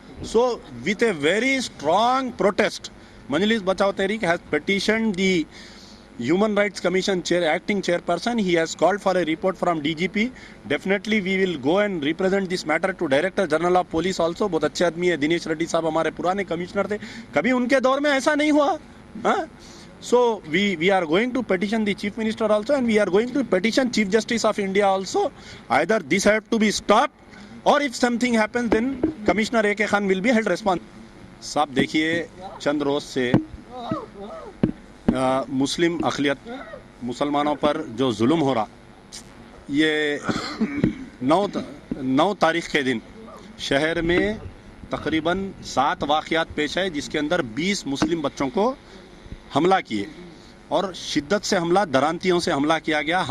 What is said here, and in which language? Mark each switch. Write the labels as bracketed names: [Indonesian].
[English] So with a very strong protest, Majlis Bachao Tehreek has petitioned the Human Rights Commission acting chairperson. He has called for a report from DGP. Definitely we will go and represent this matter to Director General of Police also. [Hindi] बहुत अच्छे आदमी है दिनेश रेड्डी साहब, हमारे पुराने commissioner थे. कभी उनके दौर में ऐसा नहीं हुआ. [English] So we are going to petition the Chief Minister also, and we are going to petition Chief Justice of India also. Either this have to be stopped, or if something happens, then Commissioner A.K. Khan will be held responsible. [Hindi] साहब देखिए, चंद रोज से मुस्लिम अक़लियत, मुसलमानों पर जो जुल्म हो रहा, ये 9 तारीख के दिन शहर में तकरीबन 7 वाक़यात पेश आए, जिसके अंदर 20 मुस्लिम बच्चों को हमला किए और शिद्दत से हमला, दरांतियों से हमला किया गया.